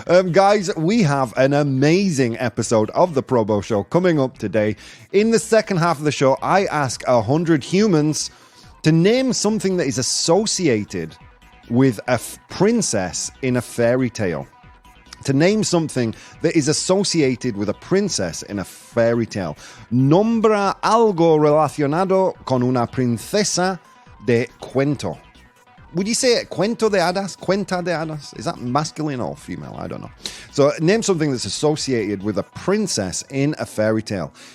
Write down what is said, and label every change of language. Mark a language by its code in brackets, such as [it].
[en] Guys, we have an amazing episode of the Probo Show coming up today. In the second half of the show, I ask 100 humans to name something that is associated with a princess in a fairy tale. To name something that is associated with a princess in a fairy tale. [es] Nombra algo relacionado con una princesa de cuento. [en] Would you say [es] cuento de hadas? Cuenta de hadas? [en] Is that masculine or female? I don't know. So name something that's associated with a princess in a fairy tale.